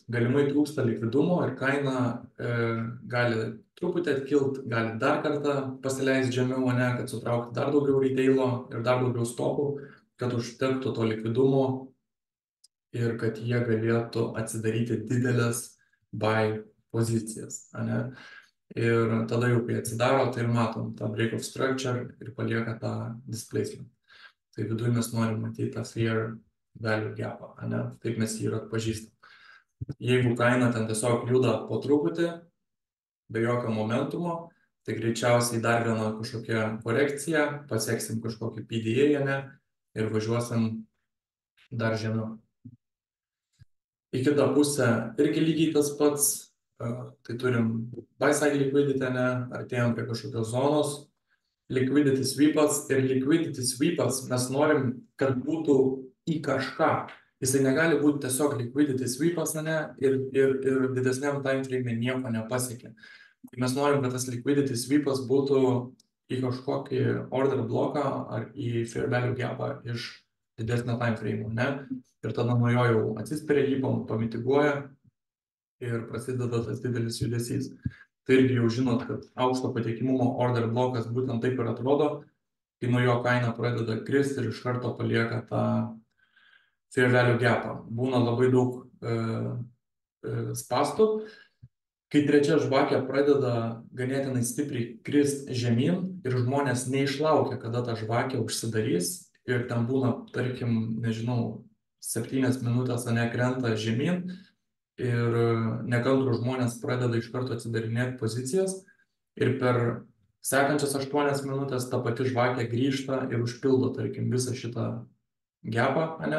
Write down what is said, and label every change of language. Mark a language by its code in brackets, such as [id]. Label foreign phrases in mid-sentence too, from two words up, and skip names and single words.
[lt] Galimai trūksta likvidumo ir kaina gali truputį atkilt, gali dar kartą pasileisti žemiau, ane, kad sutraukti dar daugiau retailo ir dar daugiau stopų, kad užtektų to likvidumo ir kad jie galėtų atsidaryti didelės buy pozicijas, ane? Ir tada jau, kai atsidaro, tai ir matom tą [en] break of structure [lt] ir palieka tą displacement. Tai viduje mes norim matyti tą [en] fair value gapą, [lt] ane? Taip mes jį ir atpažįstam. Jeigu kaina ten tiesiog juda po truputį, be jokio momentumo, tai greičiausiai dar viena kažkokia korekcija, pasieksim kažkokį PDA, ane? Ir važiuosim dar žemiau. Į kitą pusę irgi lygiai tas pats, tai turim [en] buy side liquidity, [lt] ane? Artėjom prie kažkokios zonos, [en] liquidity sweepas [lt] ir [en] liquidity sweepas [lt] mes norim, kad būtų į kažką. Jisai negali būti tiesiog [en] liquidity sweepas, [lt] ane? Ir didesniam [en] time frame [lt] nieko nepasiekia. Mes norim, kad tas [en] liquidity sweepas [lt] būtų į kažkokį [en] order bloką [lt] ar į [en] fair value gapą [lt] iš didesnio [en] time frame, [lt] ne? Ir tada nuo jo jau atsispiria jį, pamitiguoja ir prasideda tas didelis judesys. Tai irgi jau žinot, kad aukšto patikimumo [en] order blokas [lt] būtent taip ir atrodo, kai nuo jo kaina pradeda kristi ir iš karto palieka tą [en] fair value gapą. [lt] Būna labai daug spastų. Kai trečia žvakė pradeda ganėtinai stipriai krist žemyn ir žmonės neišlaukia, kada ta žvakė užsidarys ir ten būna, tarkim, nežinau, 7 minutės ane krenta žemyn ir nekantrų žmonės pradeda iš karto atsidarinėti pozicijas ir per sekančias 8 minutės ta pati žvakė grįžta ir užpildo, tarkim, visą šitą gapą, ane?